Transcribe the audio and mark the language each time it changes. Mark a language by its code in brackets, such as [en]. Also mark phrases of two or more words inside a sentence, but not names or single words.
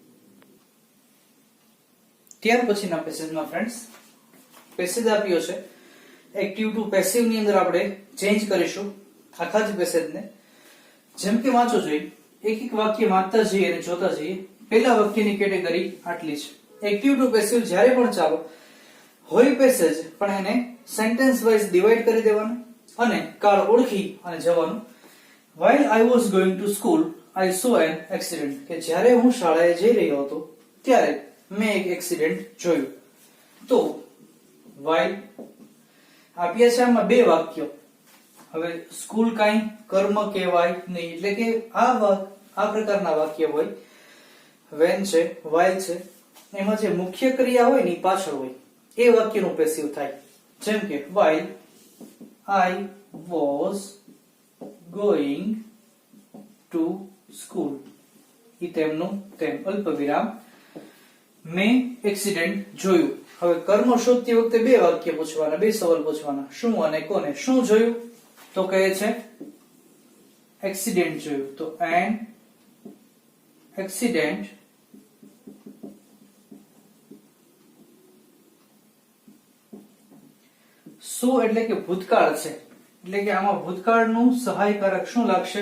[gu] ત્યાર પછીના પેસેજમાં ફ્રેન્ડ્સ પેસેજ આપ્યો છે [en] active to passive [gu] ની અંદર આપણે ચેન્જ કરીશું આખા જ પેસેજને. જેમ કે વાંચો જોઈએ, એક એક વાક્ય વાંચતા જઈએ અને જોતા જઈએ. પહેલા વાક્યની કેટેગરી આટલી છે. [en] active to passive [gu] જ્યારે પણ ચાલો હોય પેસેજ, પણ એને [en] sentence wise divide [gu] કરી દેવાનું અને કાળ ઓળખી અને જવાનું. [en] While I was going to school, I saw an accident. [gu] કે જ્યારે હું શાળાએ જઈ રહ્યો હતો ત્યારે મેં એક એક્સિડન્ટ જોયું. તો while આપ્યા છે આમાં 2 વાક્યો. હવે સ્કૂલ કાઈ કર્મ કહેવાય નહીં, એટલે કે આ પ્રકારના વાક્ય હોય. when છે, while છે, એમાં જે મુખ્ય ક્રિયા હોય ને પાછળ હોય એ વાક્યનું પેસિવ થાય. જેમ કે [en] while I was going to school, [gu] ઈ તેમનું તેમ, અલ્પ વિરામ. મેં એક્સિડન્ટ જોયું. હવે કર્મ શોધતી વખતે બે વાક્ય પૂછવાના, બે સવાલ પૂછવાના, શું અને કોને. શું જોયું? તો કહે છે એક્સિડન્ટ જોયું, તો [en] an accident saw [gu] એટલે કે ભૂતકાળ છે, એટલે કે આમાં ભૂતકાળનું સહાયકારક શું લાગશે?